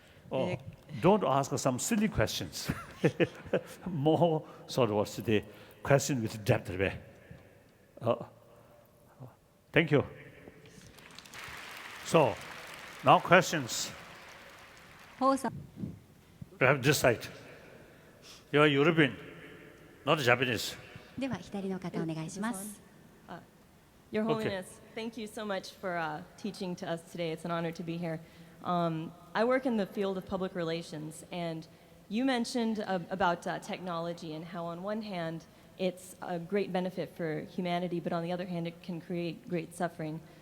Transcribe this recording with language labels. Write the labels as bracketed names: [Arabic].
[English] Or don't ask some silly questions. More sort of what's the question with depth. Thank you. So, now questions. Perhaps this side. You are European, not Japanese. [Japanese] では左の方お願いします。 [English] Your Holiness, thank you so much for teaching to us today. It's an honor to be here. I work in the field of public relations, and you mentioned about technology and how on one hand it's a great benefit for humanity, but on the other hand it can create great suffering.